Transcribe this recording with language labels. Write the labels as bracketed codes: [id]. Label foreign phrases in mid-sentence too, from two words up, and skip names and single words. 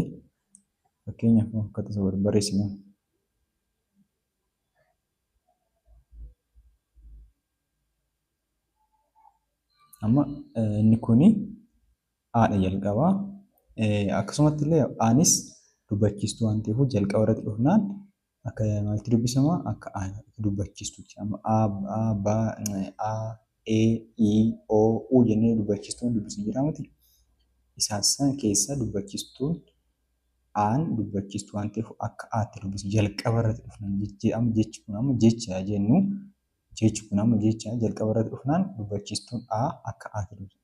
[om] Fakkeenyaaf akka tasa barreessinu. Amma inni kuni haadha jalqabaa. Akkasumatti illee aanis dubbachiistuu waan ta'eef jalqaba irratti dhufnaan akka maalti dubbisama? Akka dubbachiistuuti. Amma a, ba, a, e, i, o, u jennee dubbachiistuun dubbisni jira miti. Isaan san keessaa dubbachiistuun aan dubbachiistuu waan ta'eef akka aatti dubbisnu jalqaba irratti dhufnaan jechi kun amma jecha jennu jechi kun amma jecha jalqaba irratti dhufnaan dubbachiistuun a akka aatti dubbisnu.